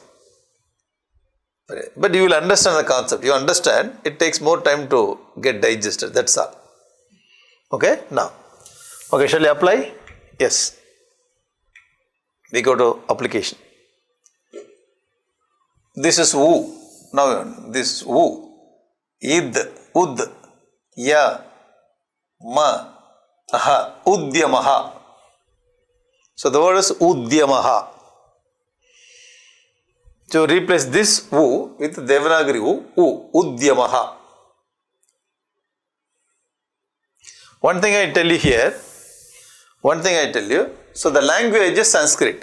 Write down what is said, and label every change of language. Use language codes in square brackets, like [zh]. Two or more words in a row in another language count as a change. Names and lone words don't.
[en] But you will understand the concept. You understand, it takes more time to get digested. That's all. Okay? Now. Okay, shall we apply? Yes. We go to application. This is U. Now, this is U. Id. Ud. Ya. Ma. Aha. Udyamaha. So the word is Udyamaha. So replace this U with Devanagari U. Udyamaha. One thing I tell you here. So the language is Sanskrit.